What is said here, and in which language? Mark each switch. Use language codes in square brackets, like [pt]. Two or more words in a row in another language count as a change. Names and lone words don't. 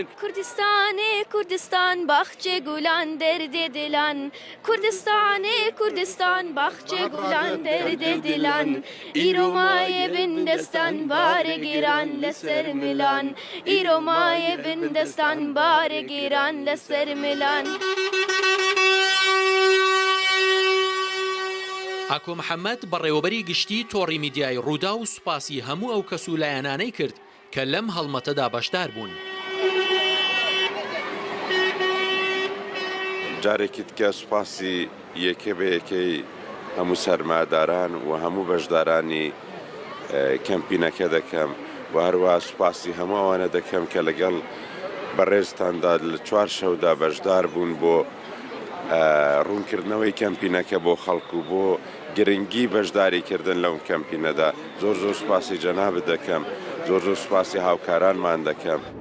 [ku] Kurdistanê Kurdistan baxçe gulan derdê dilan Kurdistanê Kurdistan baxçe gulan derdê dilan îro mayê bin destan barê giran li ser milan îro mayê bin destan barê giran li ser milan. [ckb] ئاکۆ محەممەد بەڕێوەبەری گشتی تۆڕی میدیای ڕوودا و سوپاسی هەموو ئەو کەس و لایەنانەی کرد کە لەم هەڵمەتەدا بەشدار بوون. جارێکی تکە سوپاسی یەکێ بە یەکەی هەموو سەرماداران و هەموو بەشدارانی کەمپینەکە دەکەم و هەروە سوپاسی هەموو ئەوانە دەکەم کە لەگەڵ بەڕێزتاندا لە 4 شەودا بەشدار بوون بۆ ڕوونکردنەوەی کەمپینەکە بۆ خەڵکو بۆ گرنگی بەشداریکردن لەو کەمپینەدا زۆر سوپاسی جەنابت دەکەم زۆر سوپاسی هاوکارانمان دەکەم.